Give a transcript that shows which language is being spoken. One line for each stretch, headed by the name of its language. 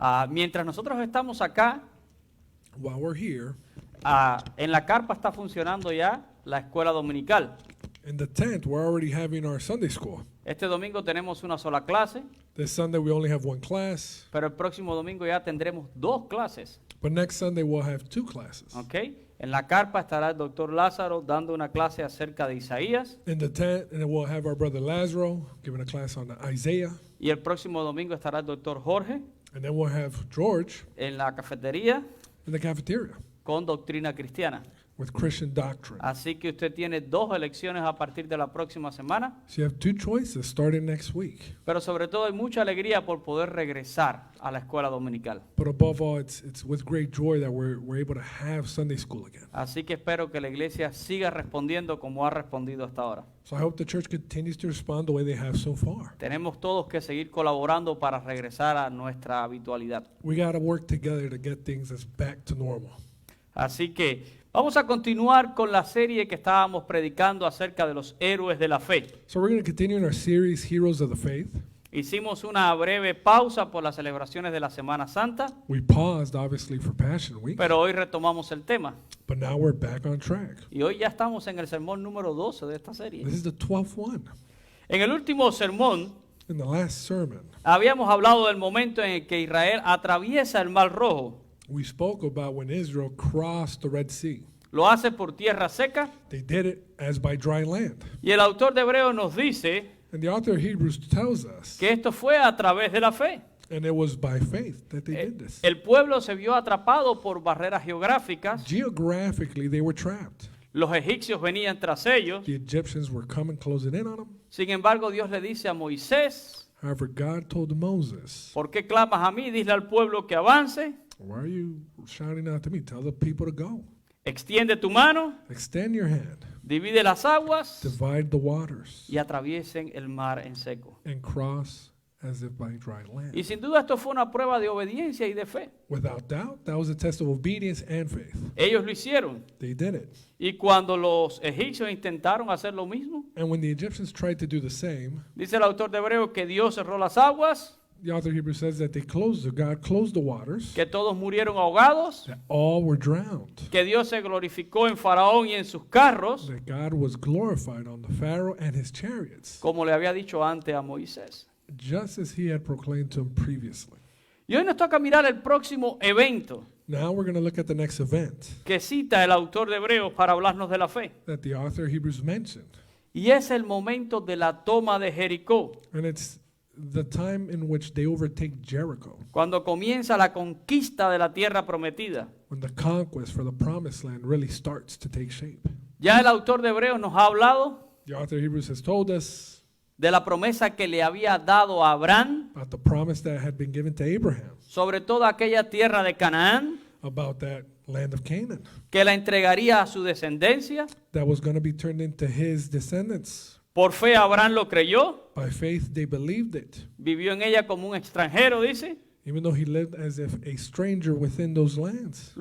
Spanish: Mientras nosotros estamos acá,
English: While we're here,
Spanish: en la carpa está funcionando ya la escuela dominical.
English: in the tent, we're already having our Sunday school.
Spanish: Este domingo tenemos una sola clase,
English: This Sunday, we only have one class,
Spanish: pero el próximo domingo ya tendremos 2 clases.
English: but next Sunday, we'll have 2 classes. ¿Ok?
Spanish: En la carpa estará el doctor Lázaro dando una clase acerca de Isaías
English: In the tent, and then we'll have our brother Lazaro giving a class on Isaiah,
Spanish: y el próximo domingo estará el doctor Jorge
English: and then we'll have George
Spanish: en la cafetería
English: in the cafeteria
Spanish: con doctrina cristiana.
English: with Christian doctrine.
Spanish: Así que usted tiene dos elecciones a partir de la próxima semana,
English: So you have two choices starting next week.
Spanish: pero sobre todo hay mucha alegría por poder regresar a la escuela dominical.
English: But above all, it's with great joy that we're able to have Sunday school again.
Spanish: Así que espero que la iglesia siga respondiendo como ha respondido hasta ahora.
English: So I hope the church continues to respond the way they have so far.
Spanish: Tenemos todos que seguir colaborando para regresar a nuestra habitualidad.
English: We got to work together to get things as back to normal.
Spanish: Así que vamos a continuar con la serie que estábamos predicando acerca de los héroes de la fe.
English: So we're going to continue in our series, Heroes of the Faith.
Spanish: Hicimos una breve pausa por las celebraciones de la Semana Santa,
English: We paused, obviously, for Passion Week,
Spanish: pero hoy retomamos el tema.
English: but now we're back on track.
Spanish: Y hoy ya estamos en el sermón número 12 de esta serie.
English: This is the 12th one.
Spanish: En el último sermón
English: In the last sermon,
Spanish: habíamos hablado del momento en el que Israel atraviesa el Mar Rojo.
English: we spoke about when Israel crossed the Red Sea.
Spanish: Lo hace por tierra seca
English: They did it as by dry land.
Spanish: y el autor de Hebreos nos dice
English: And the author of Hebrews tells us,
Spanish: que esto fue a través de la fe.
English: and it was by faith that they did this.
Spanish: El pueblo se vio atrapado por barreras geográficas.
English: Geographically, they were trapped.
Spanish: Los egipcios venían tras ellos.
English: The Egyptians were coming, closing in on them.
Spanish: Sin embargo, Dios le dice a Moisés,
English: However, God told Moses,
Spanish: ¿por qué clamas a mí? Dile al pueblo que avance.
English: why are you shouting out to me? Tell the people to go.
Spanish: Extiende tu mano,
English: Extend your hand,
Spanish: divide las aguas
English: divide the waters,
Spanish: y atraviesen el mar en seco.
English: and cross as if by dry land.
Spanish: Y sin duda esto fue una prueba de obediencia y de fe.
English: Without doubt, that was a test of obedience and faith.
Spanish: Ellos lo hicieron.
English: They did it.
Spanish: Y cuando los egipcios intentaron hacer lo mismo,
English: And when the Egyptians tried to do the same,
Spanish: dice el autor de Hebreos que Dios cerró las aguas,
English: the author of Hebrews says that God closed the waters,
Spanish: que todos murieron ahogados,
English: that all were drowned,
Spanish: que Dios se glorificó en Faraón y en sus carros,
English: that God was glorified on the Pharaoh and his chariots,
Spanish: como le había dicho antes a Moisés.
English: just as he had proclaimed to him previously.
Spanish: Y hoy nos toca mirar el próximo evento
English: Now we're going to look at the next event
Spanish: que cita el autor de Hebreos para hablarnos de la fe.
English: that the author of Hebrews mentioned.
Spanish: Y es el momento de la toma de Jericó,
English: And it's the time in which they overtake Jericho,
Spanish: cuando comienza la conquista de la tierra prometida.
English: when the conquest for the promised land really starts to take shape.
Spanish: Ya el autor de Hebreos nos ha hablado
English: The author of Hebrews has told us
Spanish: de la promesa que le había dado a Abraham
English: about the promise that had been given to Abraham
Spanish: sobre toda aquella tierra de Canaán,
English: about that land of Canaan
Spanish: que la entregaría a su descendencia.
English: that was going to be turned into his descendants.
Spanish: Por fe Abraham lo creyó,
English: By faith, they believed it,
Spanish: vivió en ella como un extranjero, dice.
English: even though he lived as if a stranger within those lands.